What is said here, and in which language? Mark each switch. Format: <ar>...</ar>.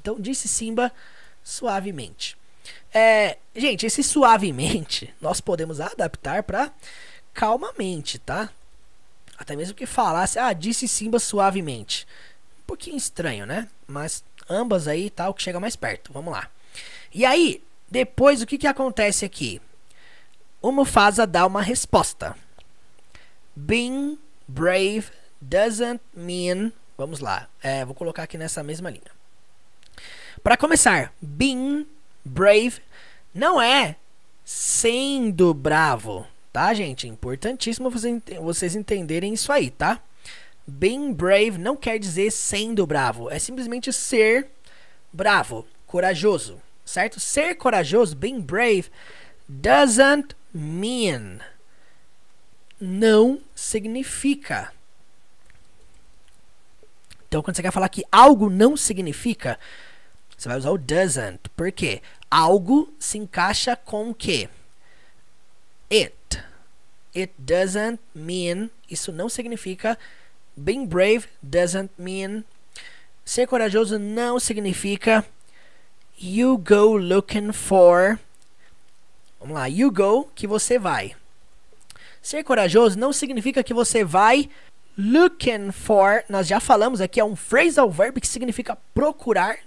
<pt>Então, disse Simba suavemente. Gente, esse suavemente nós podemos adaptar para calmamente, tá? Até mesmo que falasse, disse Simba suavemente. Um pouquinho estranho, né? Mas ambas aí tá o que chega mais perto. Vamos lá. E aí, depois o que acontece aqui? O Mufasa dá uma resposta.</pt> <en>Being brave doesn't mean...</en> <pt>Vamos lá. Vou colocar aqui nessa mesma linha. Para começar,</pt> <en>being brave</en> <pt>não é sendo bravo, tá, gente? É importantíssimo vocês entenderem isso aí, tá?</pt> <en>Being brave</en> <pt>não quer dizer sendo bravo, é simplesmente ser bravo, corajoso, certo? Ser corajoso,</pt> <en>being brave, doesn't mean,</en> <pt>não significa. Então, quando você quer falar que algo não significa, você vai usar o doesn't. Por quê? Algo se encaixa com o quê?</pt> <en>It. It doesn't mean.</en> <pt>Isso não significa.</pt> <en>Being brave doesn't mean.</en> <pt>Ser corajoso não significa.</pt> <en>You go looking for.</en> <pt>Vamos lá.</pt> <en>You go,</en> <pt>que você vai. Ser corajoso não significa que você vai</pt> <en>looking for.</en> <pt>Nós já falamos aqui, é um phrasal verb que significa procurar.</pt>